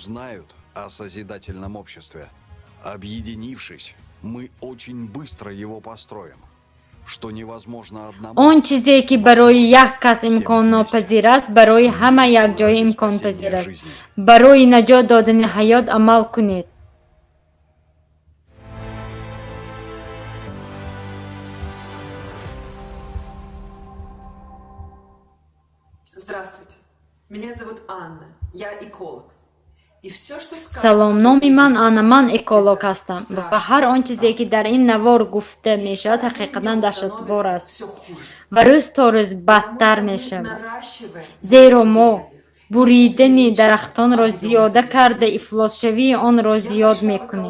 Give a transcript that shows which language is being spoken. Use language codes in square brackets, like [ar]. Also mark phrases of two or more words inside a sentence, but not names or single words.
[fa] آن چیزی که برای یک کس امکان ناپذیر است برای همه یک جای امکان پذیر است. برای نجات دادن حیات عمل کنید. [ru] Здравствуйте. Меня зовут Анна. Я эколог. [fa] سلام، نام من آنا، من اکولوگ هستم و هر آن چیزی که در این نوار گفته می شود حقیقتا دهشتبار است و روز تا روز بدتر می شود. زیرا ما بریدن درختان را زیاده کرده افلاس شوی آن را زیاد می کنیم.